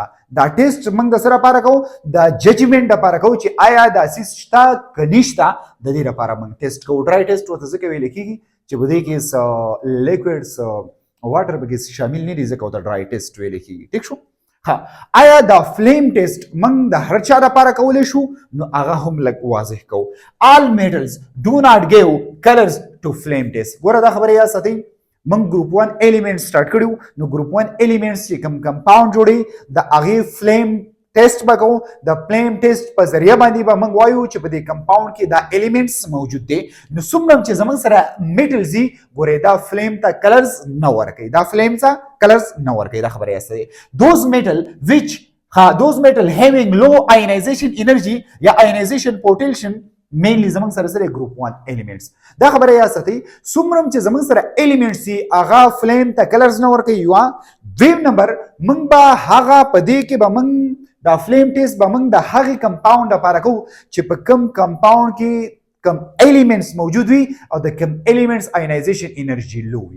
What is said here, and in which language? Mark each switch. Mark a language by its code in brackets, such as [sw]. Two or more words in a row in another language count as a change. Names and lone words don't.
[ps] دا ټیسټ موږ د څه لپاره کوو؟ د ججمنټ لپاره کوو چې آیا دا سیز شته که نشته. د دې لپاره موږ ټیسټ کوو. [en] dry test [ps] ورته ځکه ویل کیږي چې په دې کې څه [en] liquid water [ps] پکې شامل نه دي ځکه ورته [en] dry test [ps] ویل کیږي. ټیک شو؟ آیا دا [en] flame test [ps] موږ د هر چا لپاره کولی شو؟ نو هغه هم لږ واضح کوو. [en] all metals do not give colors to flame test. [ps] ګوره دا خبره یاد ساتئ. موږ [en] group 1 element start [ps] کړو نو [en] group 1 elements [ps] چې کوم کمپاوند جوړي د هغې [en] flame test [ps] به کوو. د [en] flame test [ps] په ذریعه باندې به موږ وایو چې په دې کمپاوند کې دا ایلیمنټس موجود دي. نو څومره چې زموږ سره میټلز دي ګورئ دا فلیم ته کلرز نه ورکوي. دا فلیم ته کلرز نه ورکوي. دا خبره یاسته دی. [en] those metal having low ionization energy یا ionization potential mainly [ps] زموږ سره سره ګروپ 1 ایلیمنټس. دا خبره یاد ساتئ. څومره چې زموږ سره ایلیمنټس دي هغه فلیم ته کلرز نه ورکوي. یو دویم نمبر موږ به هغه په دې کې به موږ دا [en] flame test [ps] به موږ د هغې کمپاوند لپاره کوو چې په کم کمپاوند کې کم ایلیمنټس موجود وي او د کم ایلیمنټس [en] ionization energy low [ps] وي.